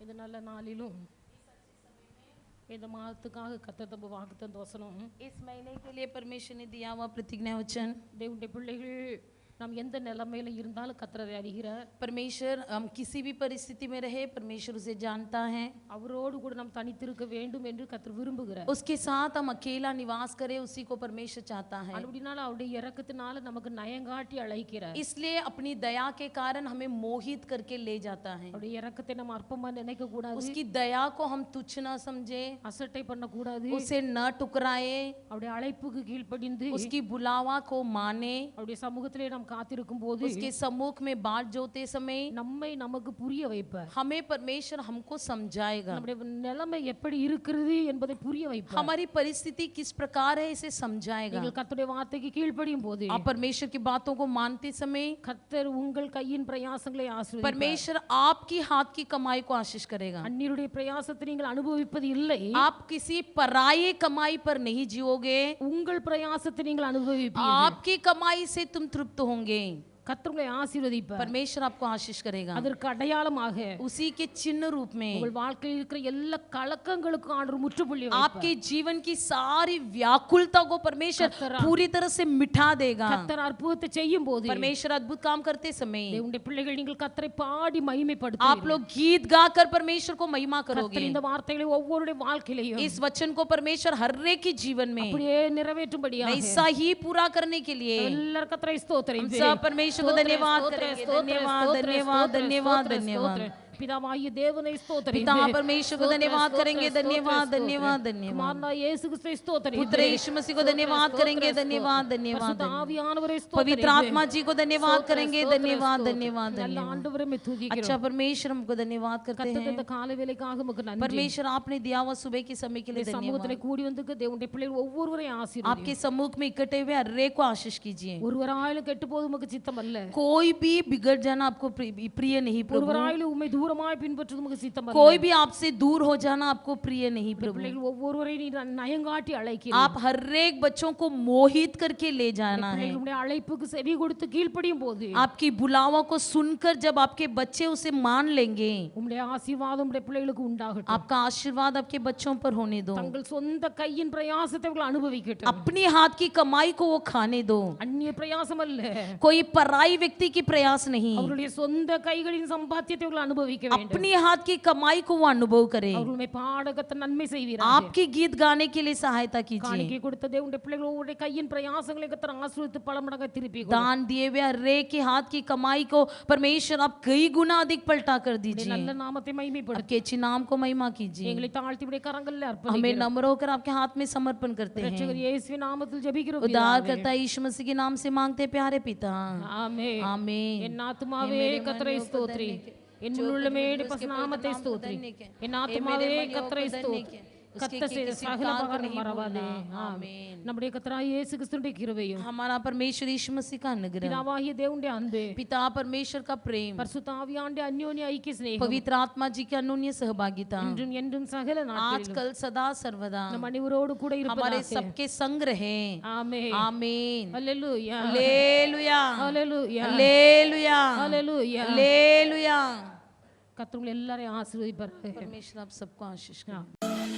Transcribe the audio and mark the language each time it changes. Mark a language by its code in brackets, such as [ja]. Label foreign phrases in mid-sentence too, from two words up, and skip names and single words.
[ta] நல்ல நாளிலும் இந்த மாதத்துக்காக கத்தத்தம்ப வாக்குத்தந்த வசனம் [hi] इस महीने के लिए परमेश्वर ने दिया हुआ प्रतिज्ञा वचन, [ta] தேவனுடைய பிள்ளைகள் நாம் எந்த நிலைமையில இருந்தாலும் கத்தரை அறிகிறார். [hi] परमेश्वर हम किसी भी परिस्थिति में रहे, परमेश्वर उसे जानता है. [ta] அவரோடு கூட நாம் தனித்திருக்க வேண்டும் என்று கத்தர் விரும்புகிறார். [hi] उसके साथ हम अकेला निवास करें, उसी को परमेश्वर चाहता है. [ta] அப்படினால அவருடைய இரக்கத்தினால நமக்கு நயங்காட்டி அழைக்கிறார். [hi] इसलिए अपनी दया के कारण हमें मोहित करके ले जाता है. [ta] அவருடைய இரக்கத்தை நம்ம அற்பமா நினைக்க கூடாது. [hi] उसकी दया को हम तुच्छ न समझे, [ta] அசட்டை பண்ண கூடாது. [hi] उसे न टुकराए, [ta] அவருடைய அழைப்புக்கு கீழ்ப்படிந்து [hi] उसकी बुलावा को माने, [ta] அவருடைய சமூகத்திலே நாம் காத்திருக்கும் போது [hi] उसके सम्मुख में बाट जोते समय [ta] நம்மை நமக்கு புரிய வைப்பார். [hi] हमें परमेश्वर हमको समझाएगा, [ta] நம்முடைய நிலைமை எப்படி இருக்கிறது என்பதை புரிய வைப்பார். [hi] हमारी परिस्थिति किस प्रकार है इसे समझाएगा. [ta] நீங்கள் கர்த்தருடைய வார்த்தைக்கு கீழ்ப்படியும் போது [hi] आप परमेश्वर की बातों को मानते समय [ta] கர்த்தர் உங்கள் கையின் பிரயாசங்களை ஆசீர்வதிப்பார். [hi] परमेश्वर आपकी हाथ की कमाई को आशीष करेगा. [ta] அந்நியருடைய பிரயாசத்தை நீங்கள் அனுபவிப்பது இல்லை. [hi] आप किसी पराये कमाई पर नहीं जियोगे, [ta] உங்கள் பிரயாசத்தை நீங்கள் அனுபவிப்பீர்கள். [hi] आपकी कमाई से तुम तृप्त होंगे. [ta] கர்த்தர் உங்களை ஆசீர்வதிப்பார். [hi] परमेश्वर आपको आशीष करेगा. [ta] அதற்கு அடையாளமாக [hi] उसी के चिन्ह रूप में [ta] உங்கள் வாழ்க்கையில் இருக்கிற எல்லா கலக்கங்களுக்கும் ஆண்டவர் முற்றுப்புள்ளி வைப்பார். [hi] आपके जीवन की सारी व्याकुलता को परमेश्वर पूरी तरह से मिटा देगा. [ta] கர்த்தர் அற்புதத்தை செய்யும் போது [hi] परमेश्वर अद्भुत काम करते समय [ta] தேவனுடைய பிள்ளைகள் நீங்கள் கர்த்தரை பாடி [hi] आप [ta] மகிமைப்படுத்துவீர்கள். [hi] लोग गीत गाकर परमेश्वर को महिमा [ta] கர்த்தர் [hi] करोगे. [ta] இந்த வார்த்தைகளை ஒவ்வொருடைய வாழ்க்கையிலும் [hi] इस वचन को परमेश्वर हर एक के जीवन में [ta] அப்படியே நிறைவேற்றும்படியாக [hi] ऐसा ही पूरा करने के लिए [ta] எல்லாரும் கர்த்தரை ஸ்தோத்திரம் [hi] सब परमेश्वर को धन्यवाद करेंगे. धन्यवाद धन्यवाद धन्यवाद धन्यवाद. [ta] பிதாவாகிய தேவனை ஸ்தோத்திரம். [hi] पिता परमेश्वर को धन्यवाद करेंगे. धन्यवाद धन्यवाद धन्यवाद. [ta] குமாரனாகிய இயேசு கிறிஸ்துவை ஸ்தோத்திரம். [hi] पुत्र यीशु मसीह को धन्यवाद करेंगे. धन्यवाद धन्यवाद. [ta] பரிசுத்த ஆவியானவரை ஸ்தோத்திரம். [hi] पवित्र आत्मा जी को धन्यवाद करेंगे. धन्यवाद धन्यवाद [ta] நல்ல [hi] धन्यवाद. [ta] ஆண்டவரை மே துதிக்கிறோம். [hi] अच्छा परमेश्वर हमको धन्यवाद करते [ta] கர்த்தர் [hi] हैं. [ta] இந்த காலை வேளைக்காக உமக்கு நன்றி. [hi] परमेश्वर आपने दिया हुआ सुबह के समय के लिए धन्यवाद. [ta] சமூகத்திலே கூடி வந்திருக்க தேவனுடைய பிள்ளைகள் ஒவ்வொருவரையும் ஆசீர்வதியும். [hi] आपके सम्मुख में इकट्ठे हुए हर एक को आशीष कीजिए. [ta] ஒருவராயிலும் கெட்டு போவது உமக்கு சித்தம் அல்ல. [hi] कोई भी बिगड़ जाना आपको प्रिय नहीं प्रभु. [ta] ஒருவராயிலும் உம்மை தூரமாய் பின்பற்றுவது உமக்கு சித்தம் அல்ல. [hi] कोई भी आपसे दूर हो जाना आपको प्रिय नहीं प्रभु. [ta] பிள்ளைகள் ஒவ்வொருவரையும் நீர் நயங்காட்டி அழைக்கிறீர். [hi] आप हर एक बच्चों को मोहित करके ले जाना है. [ta] பிள்ளைகள் உம்முடைய அழைப்புக்கு செவி கொடுத்து கீழ்ப்படியும் போது [hi] आपकी बुलावा को सुनकर जब आपके बच्चे उसे मान लेंगे, [ta] உம்முடைய ஆசீர்வாதம் உம்முடைய பிள்ளைகளுக்கு உண்டாகட்டும். [hi] आपका आशीर्वाद आपके बच्चों पर होने दो. [ta] தங்கள் சொந்த கையின் பிரயாசத்தை அவர்கள் அனுபவிக்கட்டும். [hi] अपनी हाथ की कमाई को वो खाने दो. [ta] அந்நிய பிரயாசம் அல்ல, [hi] कोई पराई व्यक्ति की प्रयास नहीं. [ta] அவர்களுடைய சொந்த கைகளின் சம்பாத்தியத்தை அவர்கள் அனுபவிக்க வேண்டும். [hi] अपनी हाथ की कमाई को वो अनुभव करें. [ta] அவர்களுடைய பாடகத்தை நன்மை செய்வீராக. [hi] आपकी गीत गाने के लिए सहायता कीजिए. [ta] காணிக்கை கொடுத்த தேவனுடைய பிள்ளைகள் ஒவ்வொரு கையின் பிரயாசங்களை கர்த்தர் ஆசீர்வதித்து பல மடங்காக திருப்பி [hi] दान दिए हुए हर एक के हाथ की कमाई को परमेश्वर आप कई गुना अधिक पलटा कर दीजिए. [ta] நல்ல நாமத்தை மகிமைப்படுத்து. [hi] आपके अच्छे नाम को महिमा कीजिए. [ta] எங்களை தாழ்த்தி உடைய கரங்களில் [hi] हमें [ta] அர்ப்பணிக்கிறோம். [hi] नम्र होकर आपके हाथ में समर्पण करते हैं. [ta] ரட்சகர் இயேசுவின் நாமத்தில் ஜெபிக்கிறோம். [hi] उद्धार करता यीशु मसीह के नाम से मांगते प्यारे पिता. [ta] ஆமென். [hi] आमीन. [ta] என் ஆத்துமாவே கர்த்தரை ஸ்தோத்திரி. என் உள்ளமே நாமத்தை ஸ்தோத்திரி. என் ஆத்துமாவே கர்த்தரை ஸ்தோத்திரி. கர்த்தர் செய்த சகல உபகாரம் மறவாதே. ஆமென். நம்முடைய கர்த்தராகிய இயேசு கிறிஸ்துவின் கிருபையும் [hi] हमारा परमेश्वर यीशु मसीह का अनुग्रह, [ta] பிதாவாகிய தேவனுடைய அன்பு, [hi] पिता परमेश्वर का प्रेम, [ta] பரிசுத்த ஆவியானவருடைய அந்யோன்ய ஐக்கிய சிநேகம் [hi] पवित्र आत्मा जी की अनन्य सहभागिता [ta] இன்றும் என்றும் சகல நாட்களிலும் [hi] आजकल सदा सर्वदा [ta] நம் அனைவரோடு கூட [hi] हमारे [ta] இருப்பதாக. [hi] सबके संग रहे. [ta] ஆமென். [hi] आमीन. [ta] ஹல்லேலூயா. [hi] हालेलुया. [ta] ஹல்லேலூயா. [hi] हालेलुया. [ta] ஹல்லேலூயா. [hi] हालेलुया. [ta] கர்த்தர் உங்களை எல்லாரையும் ஆசீர்வதிப்பார். [hi] परमेश्वर आप सबको आशीष करे. [ta] ஆமென்.